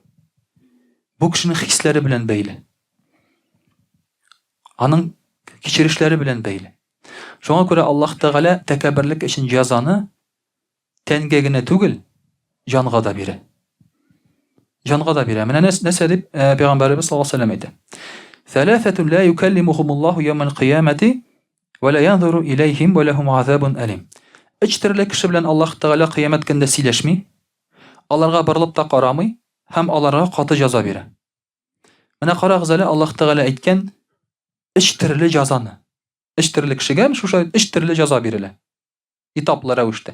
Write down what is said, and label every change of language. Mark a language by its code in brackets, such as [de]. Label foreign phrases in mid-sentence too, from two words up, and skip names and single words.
[tt] Бу кешенең хисләре белән бәйле. Аның кичерешләре белән бәйле. Шуңа күрә Аллаһ Тәгалә тәкәбберлек өчен җәзаны тәнгә генә түгел, җанга да бирә. Җанга да бирә. Менә нәрсә дип Пәйгамбәрбез [ar] صلى الله عليه وسلم [tt] әйтә. [ar] ثلاثة لا يكلمهم الله يوم القيامة ولا ينظر إليهم ولهم عذاب أليم. [tt] Өч төрле кеше белән Аллаһ Тәгалә кыямәт көндә сөйләшми, аларга борылып та карамый, һәм аларга каты җәза бирә. Менә карагыз әле, Аллаһ Тәгалә әйткән 3 төрле җәзаны. 3 төрле кешегә шуша 3 төрле җәза бирелә. Этаплы рәвештә.